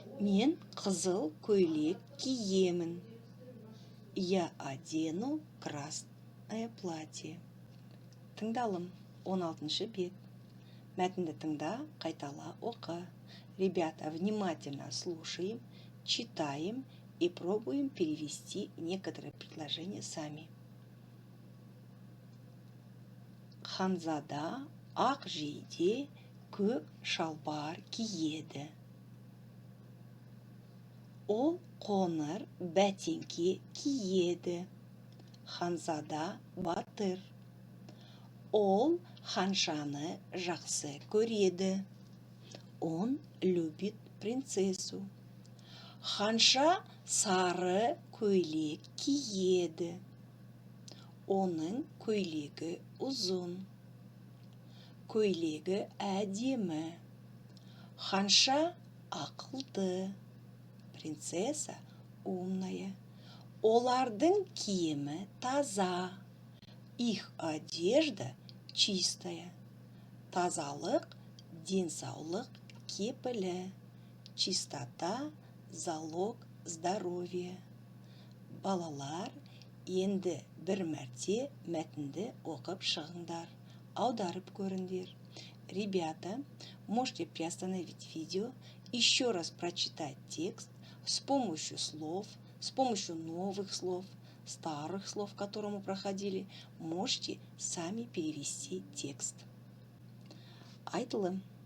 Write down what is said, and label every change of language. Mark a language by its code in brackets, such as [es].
[kk] Мен қызыл көйлек киемін. [ru] Я одену красное платье. [kk] Тыңдалым. 16-шы бет. Мәтінді тыңда, қайтала оқы. [ru] Ребята, внимательно слушаем, читаем и пробуем перевести некоторые предложения сами. [kk] Ханзада ақ жейде көк шалбар киеді. Ол қоңыр бәтеңке киеді. Ханзада батыр. Ол ханшаны жақсы көреді. [ru] Он любит принцессу. [kk] Ханша сары көйлек киеді. Оның көйлегі ұзын. Көйлегі әдемі. Ханша ақылды. [ru] Принцесса умная. [kk] Олардың киімі таза. [ru] Их одежда чистая. [kk] Тазалық, денсаулық кепілі. [ru] Чистота, залог здоровья. [kk] Балалар, енді бір мәрте мәтінді оқып шығыңдар. Аударып көріңдер. [ru] Ребята, можете приостановить видео, еще раз прочитать текст с помощью слов, с помощью новых слов, старых слов, которые мы проходили, можете сами перевести текст. [kk] Айтылым.